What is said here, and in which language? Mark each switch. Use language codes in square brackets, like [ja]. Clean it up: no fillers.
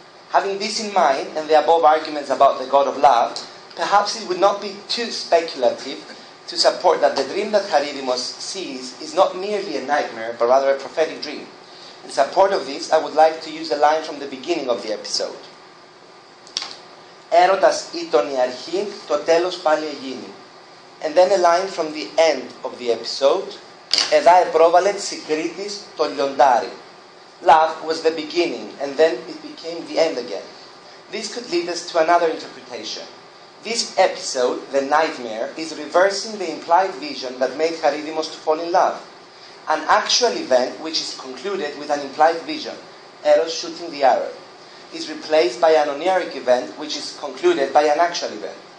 [en] Having this in mind, and the above arguments about the god of love, perhaps it would not be too speculative to support that the dream that Charydimos sees is not merely a nightmare, but rather a prophetic dream. In support of this, I would like to use a line from the beginning of the episode. [el] Έρωτας ήταν η αρχή, το τέλος πάλι εγίνη. [en] And then a line from the end of the episode. [el] Εδά επρόβαλε Συγκρίτης το λιοντάρι. [en] Love was the beginning, and then it became the end again. This could lead us to another interpretation. This episode, the nightmare, is reversing the implied vision that made Charydimos to fall in love. An actual event, which is concluded with an implied vision, Eros shooting the arrow, is replaced by an oniric event, which is concluded by an actual event.